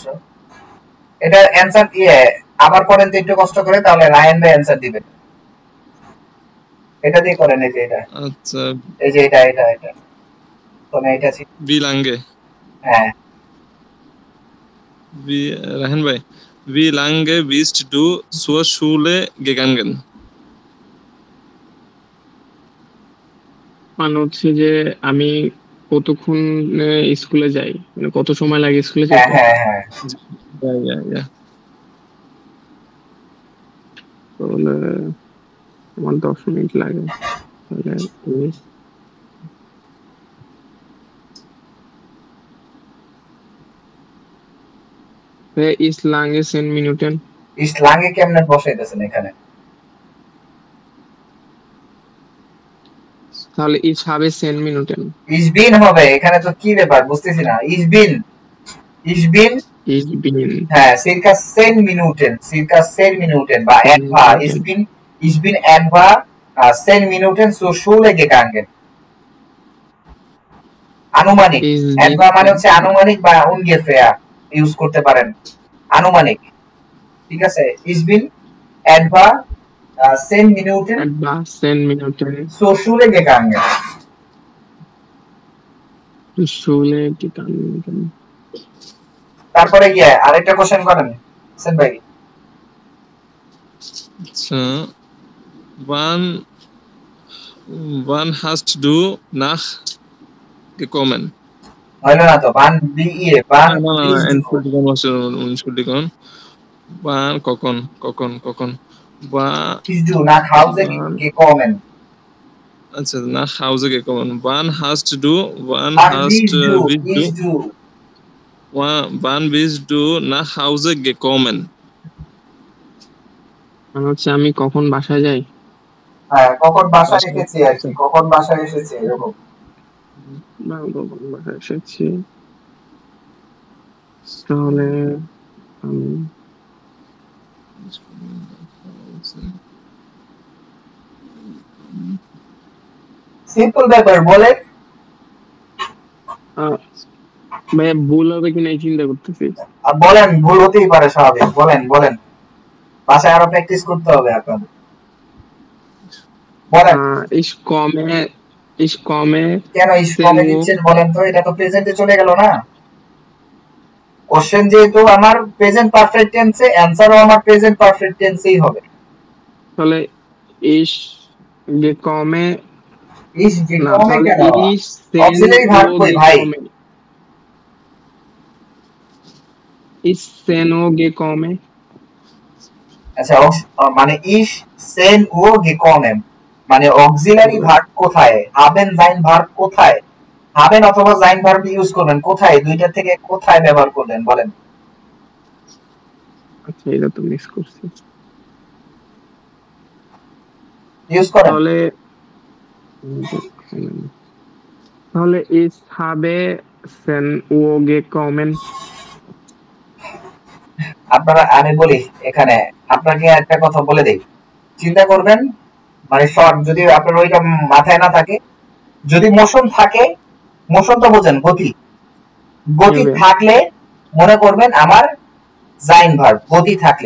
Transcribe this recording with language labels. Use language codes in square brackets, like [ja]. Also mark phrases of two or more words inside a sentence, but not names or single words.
[bn] এটা অ্যানসার দিয়ে আবার করেন তো একটু কষ্ট করে, তাহলে রায়ান ভাই অ্যানসার দিবেন। এটা দিয়ে করেন, এই যে এটা, আচ্ছা এই যে এটা এটা এটা তোমরা এটা ছিল। [de] wie lange হ্যাঁ [bn] রাহেন ভাই, [de] wie lange bist du zur Schule gegangen? [bn] মানে হচ্ছে যে আমি কতক্ষণ স্কুলে যাই, মানে কত সময় লাগে স্কুলে হ্যাঁ যেতে। হ্যাঁ হ্যাঁ [de] Ja. [bn] তাহলে আমার 10 মিনিট লাগে, তাহলে 19 [de] ist lange 10 Minuten. [bn] ইসলাঙ্গে কেমনে বসাইতেছেন এখানে? [de] তাহলে ich habe 10 Minuten. ich bin [bn] হবে এখানে, তো কি ব্যাপার বুঝতেছি না। [de] ich bin ich bin Ich bin হ্যাঁ, circa 10 Minuten, circa 10 Minuten বা etwa, ich bin etwa 10 Minuten zur Schule gegangen. [bn] আনুমানিক, etwa মানে হচ্ছে আনুমানিক বা ungefähr ইউজ করতে পারেন, আনুমানিক। ঠিক আছে, [de] ich bin etwa 10 Minuten etwa 10 Minuten zur Schule gegangen. zur Schule gegangen. [bn] তারপরে গিয়ে আরেকটা কোশ্চেন করেন হোসেন ভাই। আচ্ছা, [de] wann hast du nach gekommen? [bn] হলো না তো, বান বি ই বান [de] Entschuldigung. Wann কখন bist du nach Hause gekommen? আচ্ছা, nach Hause gekommen. Wann bist du wann bist du nach Hause gekommen? [bn] মানে হচ্ছে আমি কখন বাসায় যাই। হ্যাঁ, কখন বাসায় এসেছি আর কি, কখন বাসায় এসেছি এরকম। না, কখন বাসায় এসেছি তাহলে আমি সিম্পল ব্যাপার বলে। ভাইয়া ভুল হবে কিনা এই চিন্তা করতেছি। বলেন, ভুল হতেই পারে, স্বাভাবিক। বলেন বাসায় আরো প্র্যাকটিস করতে হবে আপনাদের। বলেন [de] ich komme [bn] কেন [de] ich komme [bn] দিচ্ছেন বলেন তো? এটা তো প্রেজেন্টে চলে গেল না। কোশ্চেন যেহেতু আমার [en] present perfect tense, [bn] অ্যানসারও আমার [en] present perfect tense [bn] হবে। [de] তাহলে ich gekomme ich gekomme কেন? ich [en] auxiliary verb [bn] কই ভাই? [de] ich seno gekomme। [bn] আচ্ছা, মানে [de] ich sein o gekommen [bn] মানে [en] auxiliary verb [bn] কোথায়? [de] haben sein [bn] ভার্ব কোথায়? haben অথবা sein ভার্ব ইউজ করবেন কোথায়? দুইটা থেকে কোথায় ব্যবহার করবেন বলেন? আচ্ছা, এটা তো মিস করছি। ইউজ করেন। [de] তাহলে ich habe 10 Uhr gekommen। [bn] আপনারা, আমি বলি এখানে আপনাকে একটা কথা বলে দেই, চিন্তা করবেন। মানে শর্ট, যদি আপনার ওইটা মাথায় না থাকে, যদি মোশন থাকে, মোশন তো বোঝেন, গতি থাকলে মনে করবেন আমার জাইন ভার্ব, গতি থাকলে।